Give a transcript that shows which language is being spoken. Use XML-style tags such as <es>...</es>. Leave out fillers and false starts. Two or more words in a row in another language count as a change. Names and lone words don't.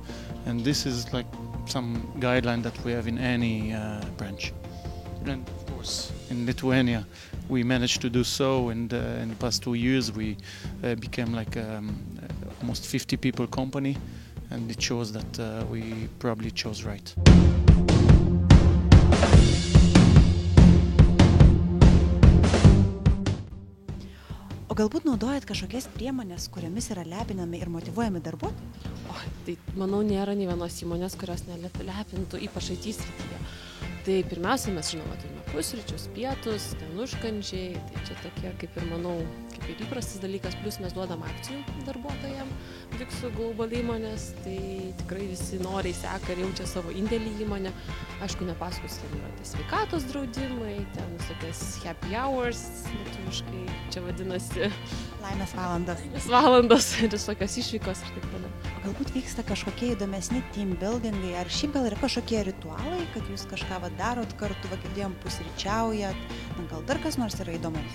<en>And this is like some guideline that we have in any branch. And of course, in Lithuania, we managed to do so. And in the past 2 years, we became like almost 50 people company, and it shows that we probably chose right.</en> <lt>O galbūt naudojat kažkokias priemonės, kuriomis yra lepinami ir motyvuojami darbuotojai? Tai manau, nėra nei vienos įmonės, kurios nelepintų, ypač IT srityje. Tai pirmiausia, mes žinoma turime pusryčius, pietus, ten užkandžiai, tai čia tokie, kaip ir manau, kaip ir įprastas dalykas, plus mes duodam akcijų darbuotojams Wixų Global įmonės, tai tikrai visi noriai seka ir jaučia savo indėlį į įmonę. Aišku, nepasakos, ten yra tai sveikatos draudimai, ten visokias</lt> <en>happy hours,</en> <lt>lietuviškai čia vadinasi Laimės valandos. valandos, visokios išvykos ir taip toliau. O galbūt vyksta kažkokie įdomesni</lt> <en>team buildingai,</en> <lt>ar šiaip gal yra kažkokie ritualai, kad jūs kažką darot kartu, girdėjom, pusryčiaujat, gal dar kas nors yra įdomus?</lt>